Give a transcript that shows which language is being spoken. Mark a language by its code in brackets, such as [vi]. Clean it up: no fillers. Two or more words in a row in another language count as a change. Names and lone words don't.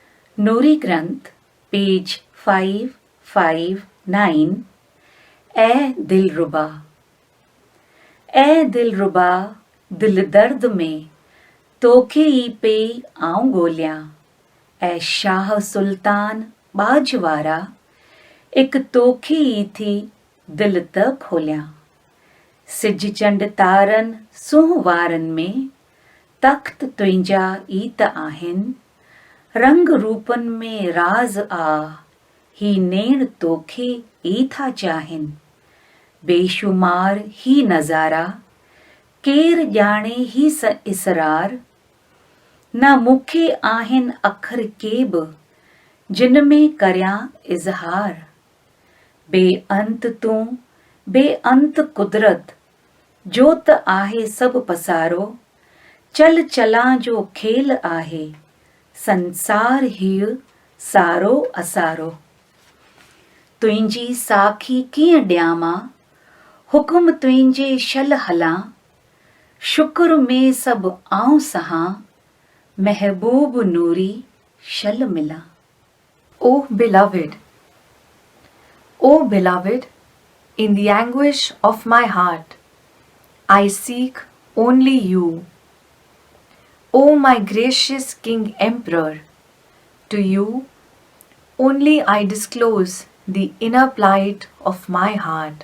[sd] नूरी ग्रंथ पेज 559। ए दिलरुबा, ए दिलरुबा दिल दर्द में तोखे ई पे आऊं गोलियां, ए शाह सुल्तान बाजवारा एक तोखे ई थी दिल त खोलियां। सिज चंड तारन सुहवारन में तख्त तुंहिंजा ई त आहिनि, रंग रूपन में राज आ ही नेण तोखे ई था चाहिनि। बेशुमार ही नज़ारा केर ॼाणे ही इसरार, न मूंखे आहिनि अखर के बि जिन में करियां इज़हार। बेअंत तूं बेअंत कुदरत जो त आहे सभु पसारो, चल चलां जो खेल आहे संसार हीउ सारो असारो। तुंहिंजी साखी कीअं ॾियां मां, हुकुम तुंहिंजे शल हलां, शुक्र में सभु आऊं सहां, महबूब नूरी शल मिलां। [en] O beloved, O beloved, in the anguish of my heart, I seek only you. O my gracious King Emperor, to you only I disclose the inner plight of my heart.